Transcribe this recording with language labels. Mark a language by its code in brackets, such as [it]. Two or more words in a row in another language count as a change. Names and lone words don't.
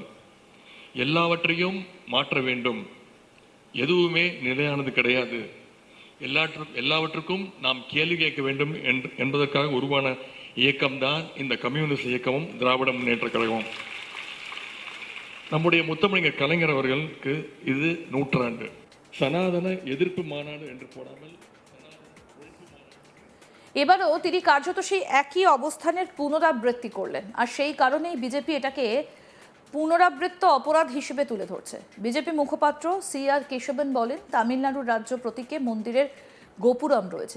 [ta] எல்லாவற்றையும் மாற்ற வேண்டும், எதுவுமே நிலையானது கிடையாது, எல்லாவற்றுக்கும் நாம் கேள்வி கேட்க வேண்டும் என்பதற்காக உருவான இயக்கம்தான் இந்த கம்யூனிஸ்ட் இயக்கமும் திராவிட முன்னேற்ற கழகமும். நம்முடைய முத்தமிழர் கலைஞர் அவர்களுக்கு இது நூற்றாண்டு. சனாதன எதிர்ப்பு மாநாடு என்று போடாமல் [bn] এবারও তিনি কার্যত সেই একই অবস্থানের পুনরাবৃত্তি করলেন, আর সেই কারণেই বিজেপি এটাকে পুনরাবৃত্ত অপরাধ হিসেবে তুলে ধরছে। বিজেপি মুখপাত্র CR কেশবন বলেন, তামিলনাড়ুর রাজ্য প্রতীকে মন্দিরের গোপুরম রয়েছে।